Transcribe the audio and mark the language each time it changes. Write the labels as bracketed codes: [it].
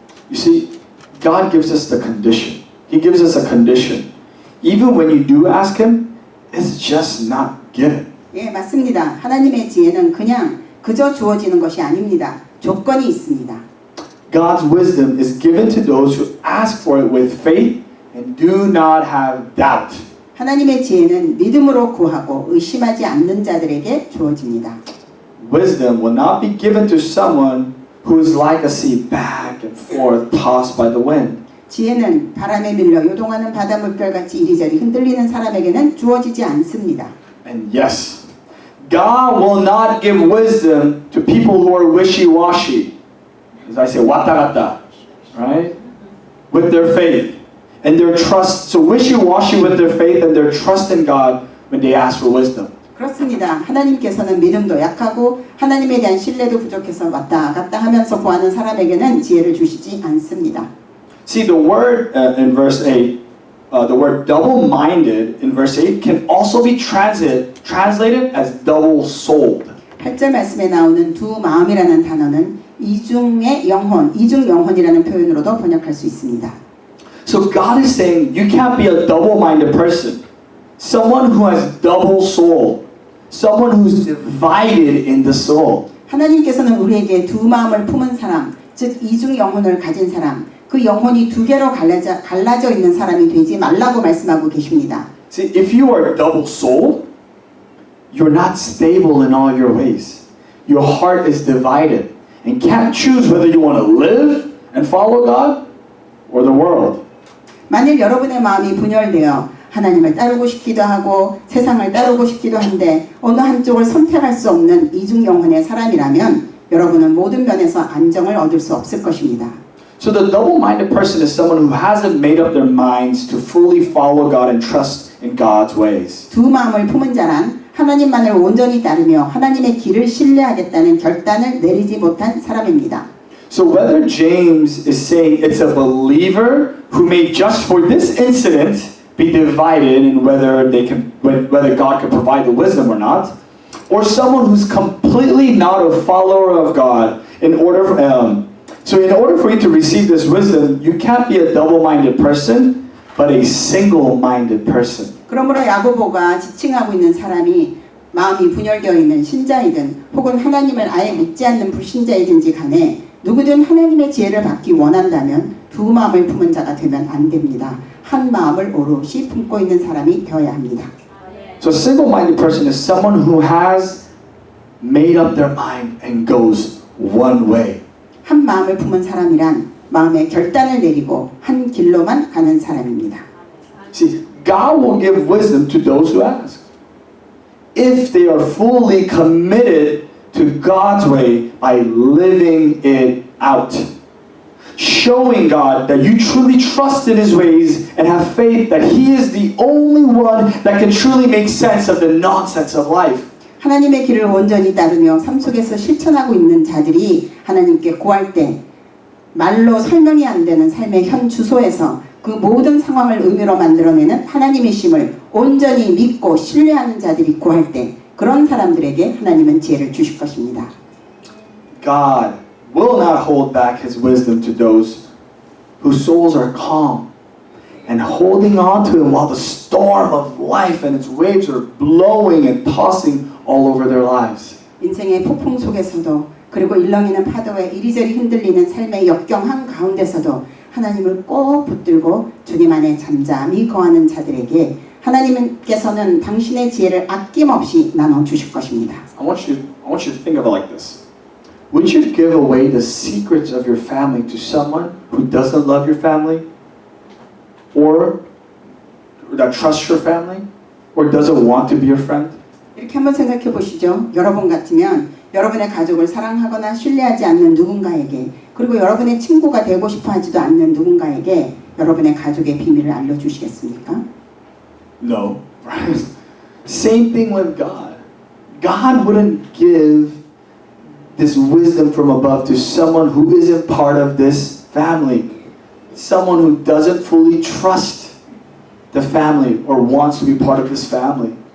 [en] You see, God gives us the condition. He gives us a condition. Even when you do ask Him, it's just not given. [ko] 예, 맞습니다. 하나님의 지혜는 그냥 그저 주어지는 것이 아닙니다. 조건이 있습니다. [en] God's wisdom is given to those who ask for it with faith and do not have doubt. [ko] 하나님의 지혜는 믿음으로 구하고 의심하지 않는 자들에게 주어집니다. [en] Wisdom will not be given to someone who is like a sea back and forth tossed by the wind. [ko] 지혜는 바람에 밀려 요동하는 바다 물결같이 이리저리 흔들리는 사람에게는 주어지지 않습니다. [en] And yes, God will not give wisdom to people who are wishy-washy. As I say, [ko] 왔다 갔다, [en] right? With their faith and their trust. So wishy-washy with their faith and their trust in God when they ask for wisdom. [ko] 그렇습니다. 하나님께서는 믿음도 약하고 하나님에 대한 신뢰도 부족해서 왔다 갔다 하면서 구하는 사람에게는 지혜를 주시지 않습니다. [en] See, the word in verse 8, the word double-minded in verse 8 can also be translated as double-souled. [ko] 8절 말씀에 나오는 두 마음이라는 단어는 이중의 영혼, 이중 영혼이라는 표현으로도 번역할 수 있습니다. [en] So God is saying you can't be a double-minded person. Someone who has double soul. Someone who's divided in the soul. [ko] 하나님께서는 우리에게 두 마음을 품은 사람, 즉 이중 영혼을 가진 사람, 그 영혼이 두 개로 갈라져 있는 사람이 되지 말라고 말씀하고 계십니다. [en] See, if you are double-souled, you're not stable in all your ways. Your heart is divided and can't choose whether you want to live and follow God or the world. [ko] 만일 여러분의 마음이 분열되어 하나님을 따르고 싶기도 하고 세상을 따르고 싶기도 한데 어느 한쪽을 선택할 수 없는 이중 영혼의 사람이라면 여러분은 모든 면에서 안정을 얻을 수 없을 것입니다. [en] So the double-minded person is someone who hasn't made up their minds to fully follow God and trust in God's ways. [ko] 두 마음을 품은 자란 하나님만을 온전히 따르며 하나님의 길을 신뢰하겠다는 결단을 내리지 못한 사람입니다. [en] So whether James is saying it's a believer who may just for this incident be divided in whether God can provide the wisdom or not, or someone who's completely not a follower of God, in order for you to receive this wisdom, you can't be a double-minded person, but a single-minded person. [ko] 그러므로 야고보가 지칭하고 있는 사람이 마음이 분열되어 있는 신자이든 혹은 하나님을 아예 믿지 않는 불신자이든지 간에 누구든 하나님의 지혜를 받기 원한다면 두 마음을 품은 자가 되면 안 됩니다. 한 마음을 오롯이 품고 있는 사람이 되어야 합니다. [en] So a single-minded person is someone who has made up their mind and goes one way. [ko] 한 마음을 품은 사람이란 마음의 결단을 내리고 한 길로만 가는 사람입니다. [en] See, God will give wisdom to those who ask. If they are fully committed to God's way by living it out. Showing God that you truly trust in His ways and have faith that He is the only one that can truly make sense of the nonsense of life. [ko] 하나님의 길을 온전히 따르며 삶 속에서 실천하고 있는 자들이 하나님께 구할 때 말로 설명이 안 되는 삶의 현 주소에서 그 모든 상황을 의미로 만들어내는 하나님의 심을 온전히 믿고 신뢰하는 자들이 구할 때 그런 사람들에게 하나님은 지혜를 주실 것입니다. [en] God will not hold back His wisdom to those whose souls are calm and holding on to Him while the storm of life and its waves are blowing and tossing all over their lives. [ko] 인생의 폭풍 속에서도 그리고 일렁이는 파도에 이리저리 흔들리는 삶의 역경한 가운데서도 하나님을 꼭 붙들고 주님 안에 잠잠히 거하는 자들에게 하나님께서는 당신의 지혜를 아낌없이 나눠 주실 것입니다. [en] I want you to think of it like this. Would you give away the secrets of your family to someone who doesn't love your family? Or that trusts your family? Or doesn't want to be your friend? [ko] 이렇게 한번 생각해 보시죠. 여러분 같으면 여러분의 가족을 사랑하거나 신뢰하지 않는 누군가에게 그리고 여러분의 친구가 되고 싶어 하지도 않는 누군가에게 여러분의 가족의 비밀을 알려주시겠습니까? [en] No. Right? Same thing with God. God wouldn't give this wisdom from above to someone who isn't part of this family. Someone who doesn't fully trust the family or wants to be part of this family.